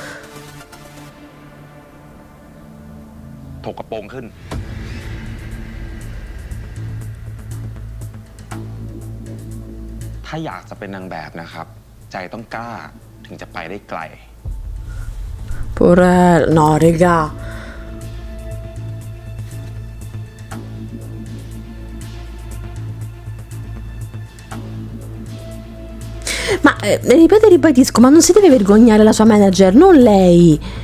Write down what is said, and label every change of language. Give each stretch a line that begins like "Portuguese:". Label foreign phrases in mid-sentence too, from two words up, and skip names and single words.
Thai: ถกกระโปรงขึ้น ถ้าอยากจะเป็นนางแบบนะครับ ใจต้องกล้าถึงจะไปได้ไกล
Italian: Porello, no, regà. Ma ripeto e ribadisco, ma non si deve vergognare la sua manager, non lei.